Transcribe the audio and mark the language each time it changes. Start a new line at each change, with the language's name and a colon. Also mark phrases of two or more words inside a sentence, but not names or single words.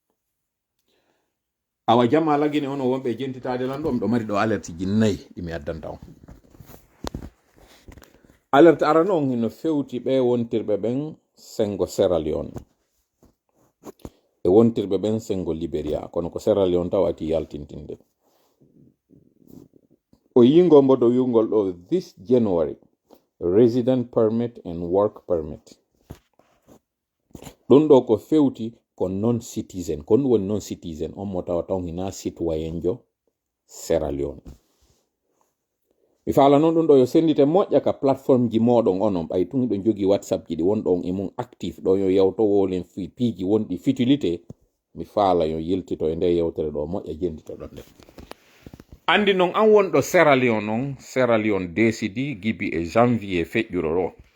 Fula: awa jamma lagine ono wonɓe jentitade lan ɗo miɗo mari ɗo alerte ji 4 ɗimi addanta on alerte arano on hino fewti ɓe wontirɓe ɓen sengo Sierra Leone e wontirɓe ɓen sengo Liberia kono ko Sierra Leone taw ati yaltintinde o yingo mbo dow yungol ɗo
English: this January resident permit and work permit
Fula: ɗum ɗo ko fewti ko
English: non citizen
Fula: ko ɗum woni
English: non citizen
Fula: on mo tawa taw hina citoyen jo Sierra Leone mi faala noon ɗum ɗo yo sendite moƴƴa ka plateforme ji moɗon onon ɓay tun ɗon jogi whatsapp ji ɗi wonɗon e mum actif ɗo yo yewtowolen piiji wonɗi futilité mi faala yo yiltito e nde yewtere ɗo moƴƴa jendito ɗon nde andi noon an wonɗo Sierra Leone noon Sierra Leone décidi gibi e janvier feƴƴuro ɗo